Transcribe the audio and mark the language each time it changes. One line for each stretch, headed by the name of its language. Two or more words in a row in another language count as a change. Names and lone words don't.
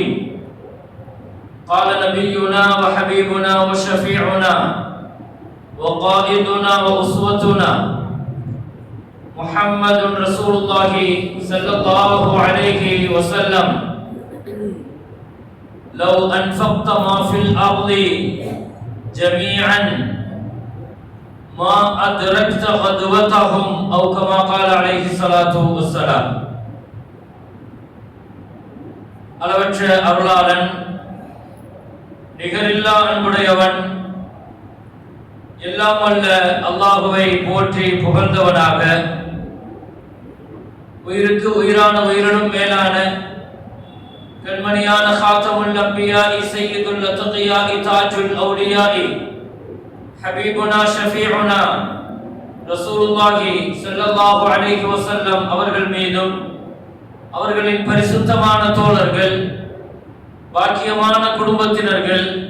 Arabic: قال نبينا وحبيبنا وشفيعنا وقائدنا وأسوتنا محمد رسول الله صلى الله عليه وسلم: لو أنفقت ما في الأرض جميعا ما أدركت غدوتهم، أو كما قال عليه الصلاة والسلام.
Tamil: அளவற்ற அருளாளன், நிகரில்லா அன்புடையவன், எல்லாம் வல்ல அல்லாஹுவை போற்றி புகழ்ந்தவனாக, உயிருக்கு உயிரான உயிரினும் மேலான கண்மணியான
Arabic: خاتم الأنبياء سيد الأتقياء تاج الأولياء حبيبنا شفيعنا رسول الله صلى الله عليه وسلم
Tamil: அவர்கள் மீதும், அவர்களின் பரிசுத்தமான தோழர்கள், பாக்கியமான குடும்பத்தினர்கள்,